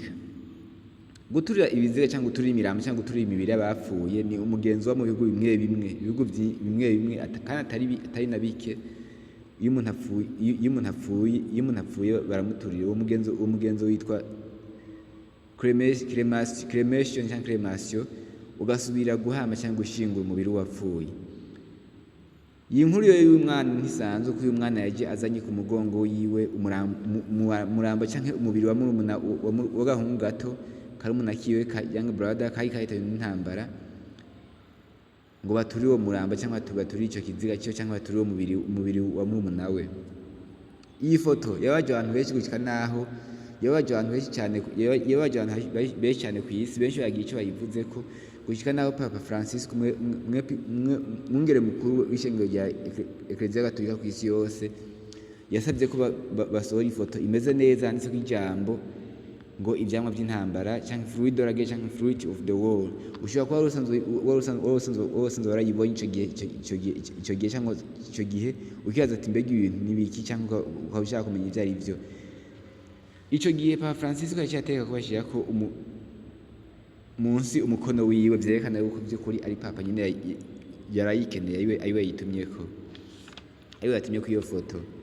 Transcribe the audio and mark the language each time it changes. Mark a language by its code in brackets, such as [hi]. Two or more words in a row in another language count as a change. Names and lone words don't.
[rn] Guturira ibiziga cyangwa guturira imirambo cyangwa guturira imibiri y'abapfuye ni umugenzo wo mu bihugu bimwe kandi atari na bike. Iyo umuntu apfuye baramuturira. Uwo mugenzo witwa cremation cyangwa cremation, ugasubira guhamba cyangwa gushingura umubiri w'uwapfuye. Iyi nkuru y'uyu mwana ntisanzwe, kuko uyu mwana yaje azanye ku mugongo yiwe umurambo cyangwa umubiri wa murumuna w'agahungu gato karumuna kiwe [en] young brother [rn] kari kahitanywe n'intambara, ngo baturire uwo murambo cyangwa baturire icyo kiziga cyo cyangwa baturire umubiri wa murumuna we. Iyi foto yabaje abantu benshi gushika naho yabaje abantu benshi cyane ku isi. Benshi bagira icyo bayivuze ko gushika naho Papa Francis mwungere mukuru w'ishengero rya Eklezia Gatolika ku isi yose yasabye ko basohora ifoto imeze neza yanditseho ijambo ngo ibyamwa by'intambara cyangwa [fr] fruit de la guerre [rn] cyangwa [en] fruit of the war. [rn] Ushobora kuba warusanzwe warayibonye icyo gihe cyangwa icyo gihe ukibaza ati mbega ibintu n'ibiki, cyangwa ukaba ushaka kumenya ibyo ari byo. Icyo gihe Papa Francis yateka kubashyira ko munsi umukono wiwe, byerekana yuko by'ukuri ari papa nyine yarayikeneye, ariwe yayitumye ko iyo foto.